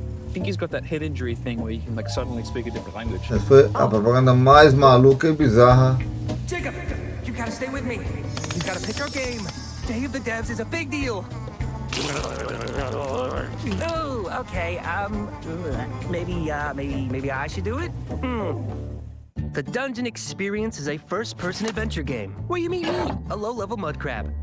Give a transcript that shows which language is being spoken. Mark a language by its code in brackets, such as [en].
[en] I think he's got that head injury thing where you can like suddenly speak a different language. [pt] Essa foi a propaganda mais maluca e bizarra. [en] Jacob, you gotta stay with me. We gotta pitch our game. Day of the Devs is a big deal. Oh, okay. Maybe I should do it. The Dungeon Experience is a first-person adventure game where you meet me, a low-level mud crab.